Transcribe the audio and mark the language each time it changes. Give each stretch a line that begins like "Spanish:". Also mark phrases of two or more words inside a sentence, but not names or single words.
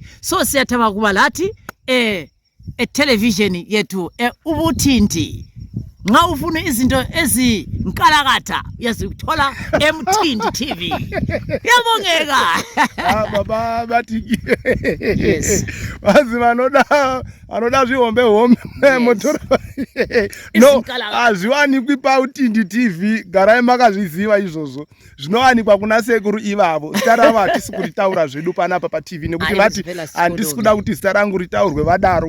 North Ndebele: So siyathaba kuba lathi television yethu ubuthindi. Nxa ufuna izinto ezinkalakatha uyazithola eMthindi TV. Yabongeka. Baba bathi yes.
Shona: Bazi vanoda zvihombe motora. No, azviwanikwi paUthindi TV, garai makazviziva izvozvo. Zvinowanikwa kuna sekuru ivavo. Zita ravo hatisi kuritaura zvedu panapa paTV nekuti vati handisi kuda kuti zita rangu ritaurwe vadaro.